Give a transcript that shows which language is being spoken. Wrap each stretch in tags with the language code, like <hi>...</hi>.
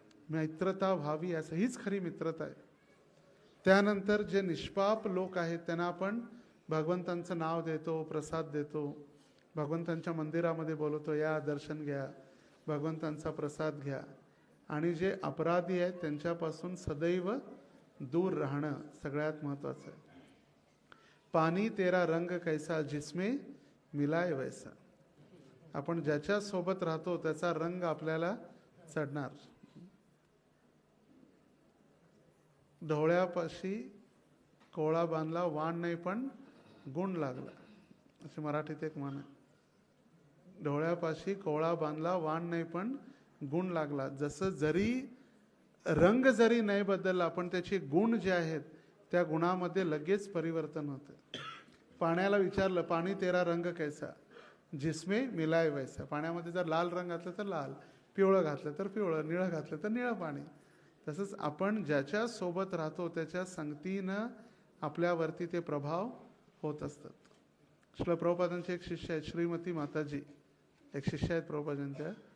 <mr>मित्रता व्हावी, असं हीच खरी मित्रता आहे. त्यानंतर जे निष्पाप लोक आहेत त्यांना आपण भगवंतांचं नाव देतो, प्रसाद देतो, भगवंतांच्या मंदिरामध्ये बोलवतो, या दर्शन घ्या, भगवंतांचा प्रसाद घ्या. आणि जे अपराधी आहेत त्यांच्यापासून सदैव दूर राहणं सगळ्यात महत्त्वाचं आहे.</mr> <hi>पानी तेरा रंग कैसा जिसमें मिलाय वैसा.</hi> <mr>आपण ज्याच्या सोबत राहतो त्याचा रंग आपल्याला चढणार. ढोळ्यापाशी कोळा बांधला, वाण नाही पण गुण लागला, अशी मराठीत एक म्हण आहे. ढोळ्यापाशी कोळा बांधला, वाण नाही पण गुण लागला. जसं जरी रंग जरी नाही बदलला पण त्याचे गुण जे आहेत त्या गुणामध्ये लगेच परिवर्तन होते. पाण्याला विचारलं,</mr> <hi>पाणी तेरा रंग कैसा जिसमें मिलाय वैसा.</hi> <mr>पाण्यामध्ये जर लाल रंग घातलं तर लाल, पिवळं घातलं तर पिवळं, निळं घातलं तर निळं पाणी. तसंच आपण ज्याच्या सोबत राहतो त्याच्या संगतीनं आपल्यावरती ते प्रभाव होत असतात. श्रील प्रभुपादांचे एक शिष्य आहेत, श्रीमती माताजी, एक शिष्य आहेत प्रभुपादांच्या.</mr>